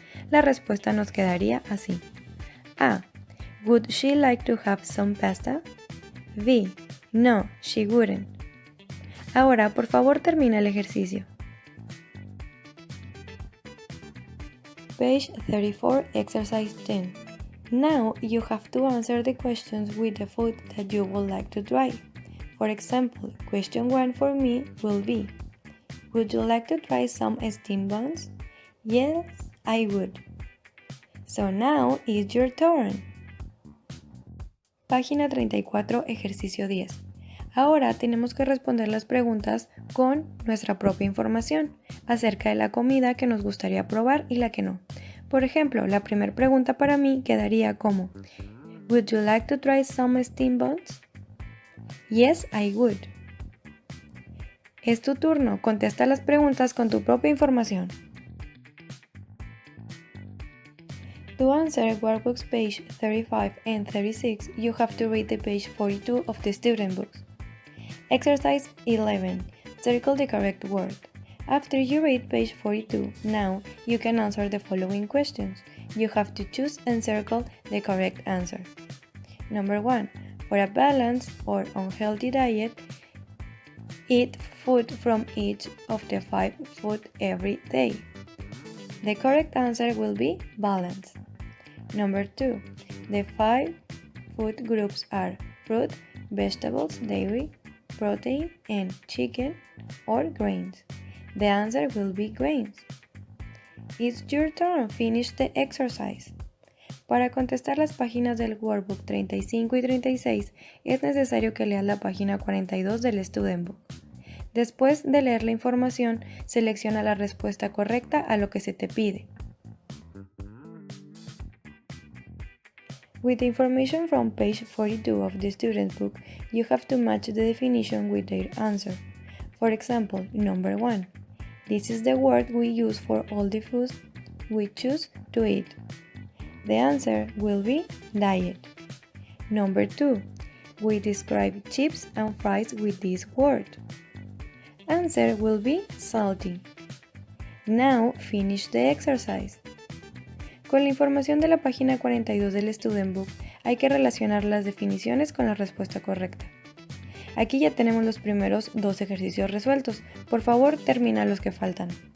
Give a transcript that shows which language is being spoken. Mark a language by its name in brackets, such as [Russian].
[Spanish] La respuesta nos quedaría así. A. [English] Would she like to have some pasta? B. No, she wouldn't. [Spanish] Ahora, por favor, termina el ejercicio. [English] Page 34, exercise 10. Now you have to answer the questions with the food that you would like to try. For example, question 1 for me will be, would you like to try some steamed buns? Yes, I would. So now it's your turn. [Spanish] Página 34, ejercicio 10. Ahora tenemos que responder las preguntas con nuestra propia información acerca de la comida que nos gustaría probar y la que no. Por ejemplo, la primera pregunta para mí quedaría como [English] Would you like to try some steamed buns? Yes, I would. [Spanish] Es tu turno, contesta las preguntas con tu propia información. [English] To answer Workbook's page 35 and 36, you have to read the page 42 of the student books. Exercise 11. Circle the correct word. After you read page 42, now you can answer the following questions. You have to choose and circle the correct answer. Number 1. For a balanced or unhealthy diet, eat food from each of the 5 foods every day. The correct answer will be balanced. Number 2. The 5 food groups are fruit, vegetables, dairy, protein, and chicken or grains. The answer will be grains. It's your turn. Finish the exercise. [Spanish] Para contestar las páginas del Workbook 35 y 36 es necesario que leas la página 42 del Student Book. Después de leer la información, selecciona la respuesta correcta a lo que se te pide. [English] With the information from page 42 of the student book, you have to match the definition with their answer. For example, number 1. This is the word we use for all the foods we choose to eat. The answer will be diet. Number 2. We describe chips and fries with this word. Answer will be salty. Now finish the exercise. [Spanish] Con la información de la página 42 del Student Book hay que relacionar las definiciones con la respuesta correcta. Aquí ya tenemos los primeros 2 ejercicios resueltos. Por favor, termina los que faltan.